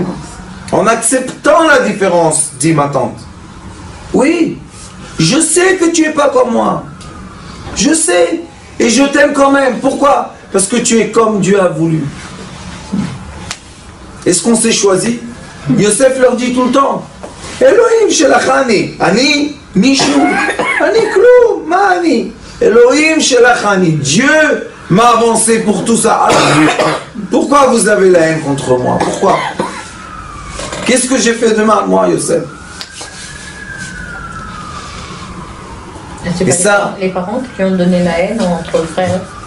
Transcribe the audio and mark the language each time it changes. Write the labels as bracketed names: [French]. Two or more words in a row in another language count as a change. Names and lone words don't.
[French] En acceptant la différence, dit ma tante. Oui, je sais que tu n'es pas comme moi. Je sais. Et je t'aime quand même. Pourquoi? Parce que tu es comme Dieu a voulu. Est-ce qu'on s'est choisi? Yosef leur dit tout le temps, [Hebrew] אלוהים שלחני, ani mishu, ani klou, ma ani. אלוהים שלחני, [French] Dieu m'a avancé pour tout ça. Alors, pourquoi vous avez la haine contre moi? Pourquoi? Qu'est-ce que j'ai fait de mal, moi, Yosef? C'est ça, les parents qui ont donné la haine entre frères.